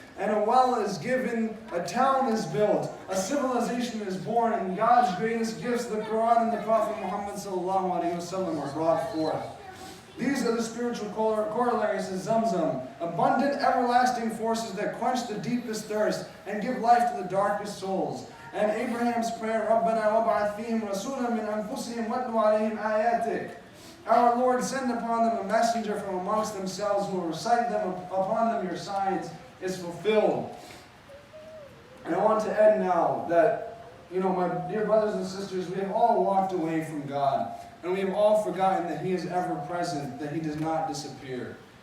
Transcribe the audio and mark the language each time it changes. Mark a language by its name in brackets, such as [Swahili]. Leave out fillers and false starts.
[English] And a well is given, a town is built, a civilization is born, and God's greatest gifts, the Quran and the Prophet Muhammad ﷺ, are brought forth. These are the spiritual corollaries to Zamzam, abundant, everlasting forces that quench the deepest thirst and give life to the darkest souls. And Abraham's prayer, [Arabic] رَبَّنَا وَابْعَثْ فِيهِمْ رَسُولًا مِنْ أَنفُسِهِمْ وَاتْلُ عَلَيْهِمْ آيَاتِكَ. [English] Our Lord, send upon them a messenger from amongst themselves who will recite them upon them your signs, is fulfilled. And I want to end now that, my dear brothers and sisters, we have all walked away from God. And we have all forgotten that he is ever present, that he does not disappear.